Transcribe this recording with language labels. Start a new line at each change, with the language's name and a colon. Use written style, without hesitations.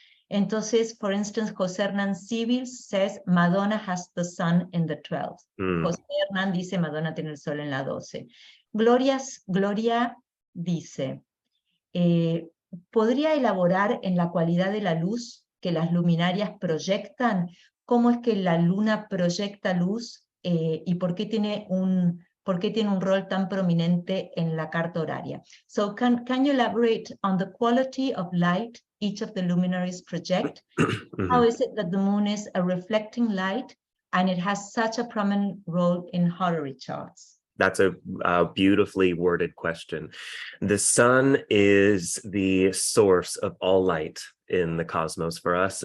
English: Entonces, for instance, José Hernán Civil says Madonna has the sun in the 12th.
Spanish: José Hernán dice Madonna tiene el sol en la 12. Gloria dice, ¿podría elaborar en la cualidad de la luz que las luminarias proyectan? ¿Cómo es que la luna proyecta luz y por qué tiene un rol tan prominente en la carta horaria?
English: So can you elaborate on the quality of light each of the luminaries project? How is it that the moon is a reflecting light and it has such a prominent role in horary charts? That's a beautifully worded question. The sun is the source of all light in the cosmos for us.